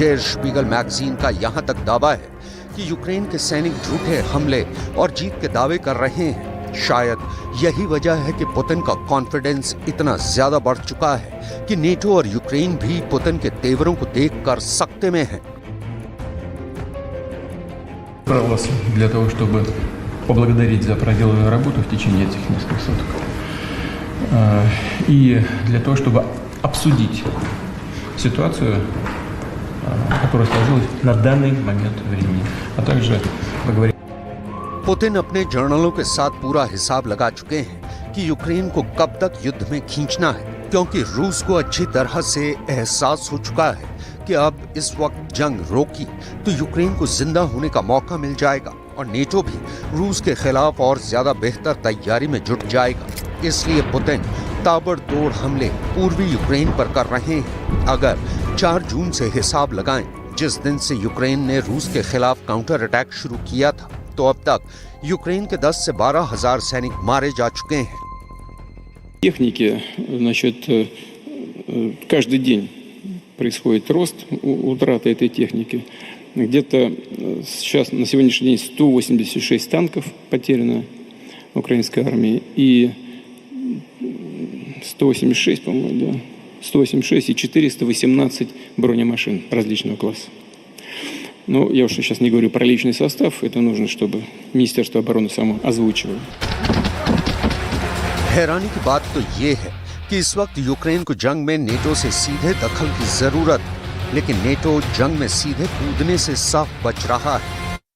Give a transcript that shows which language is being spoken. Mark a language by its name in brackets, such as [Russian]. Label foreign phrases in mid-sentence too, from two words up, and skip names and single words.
[Hindi] डेर स्पीगल मैगजीन का यहाँ तक दावा है कि यूक्रेन के सैनिक झूठे हमले और जीत के दावे कर रहे हैं। शायद यही वजह है कि पुतिन का कॉन्फिडेंस इतना ज्यादा बढ़ चुका है कि नेटो और यूक्रेन भी पुतिन के तेवरों को देखकर सख्ते में हैं। [Russian] Для того, чтобы поблагодарить за проделанную работу в течение этих нескольких суток. И для того, чтобы обсудить ситуацию, которая сложилась на данный момент времени, а также поговорить. [Hindi] पुतिन अपने जर्नलों के साथ पूरा हिसाब लगा चुके हैं कि यूक्रेन को कब तक युद्ध में खींचना है, क्योंकि रूस को अच्छी तरह से एहसास हो चुका है कि अब इस वक्त जंग रोकी तो यूक्रेन को जिंदा होने का मौका मिल जाएगा और नेटो भी रूस के खिलाफ और ज्यादा बेहतर तैयारी में जुट जाएगा। इसलिए पुतिन ताबड़तोड़ हमले पूर्वी यूक्रेन पर कर रहे हैं। अगर 4 जून से हिसाब लगाएं, जिस दिन से यूक्रेन ने रूस के खिलाफ [English] counter attack [Hindi] शुरू किया था, तो अब तक यूक्रेन के 10 से 12 हजार सैनिक मारे जा चुके हैं। [Russian] Техники, значит, каждый день происходит рост утраты этой техники. Где-то сейчас на сегодняшний день 186 танков потеряно украинской армии и 186, по-моему, да, 186 и 418 бронемашин различного класса. Но я уж сейчас не говорю про личный состав, это нужно, чтобы Министерство обороны само озвучивало. [Hindi] हैरानी की बात तो ये है कि इस वक्त यूक्रेन को जंग में नेटो से सीधे दखल की जरूरत है, लेकिन नेटो जंग में सीधे कूदने से साफ बच रहा है।